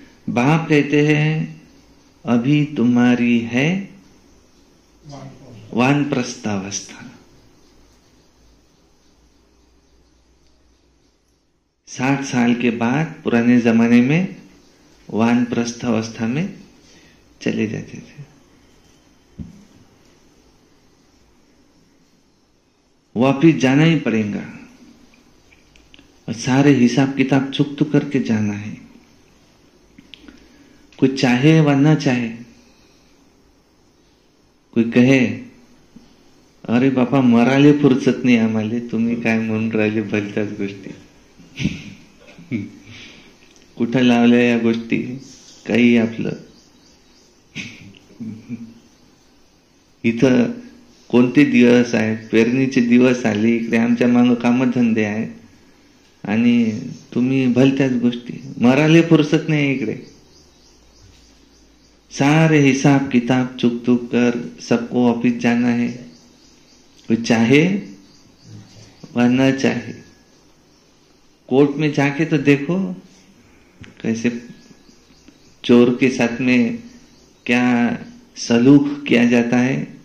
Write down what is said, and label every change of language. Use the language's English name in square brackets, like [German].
[Hindi] बाप कहते हैं अभी तुम्हारी है वानप्रस्थावस्था, 60 साल के बाद पुराने जमाने में वानप्रस्थ अवस्था में चले जाते थे। वापिस जाना ही पड़ेगा और सारे हिसाब किताब चुक करके जाना है। कोई चाहे व न चाहे, कोई कहे [Marathi] अरे बापा मराले फुरसत नाही आम्हाले, तुम्ही काय म्हणून राहिले भलत्याच गोष्टी। कुठं लावल्या या गोष्टी, काही आपलं इथं कोणते दिवस आहेत, पेरणीचे दिवस आले, इकडे आमच्या मागं कामधंदे आहेत आणि तुम्ही भलत्याच गोष्टी, मराले फुरसत नाही इकडे। [Hindi] सारे हिसाब किताब चुक कर सबको ऑफिस जाना है, कोई चाहे व न चाहे। कोर्ट में जाके तो देखो कैसे चोर के साथ में क्या सलूक किया जाता है।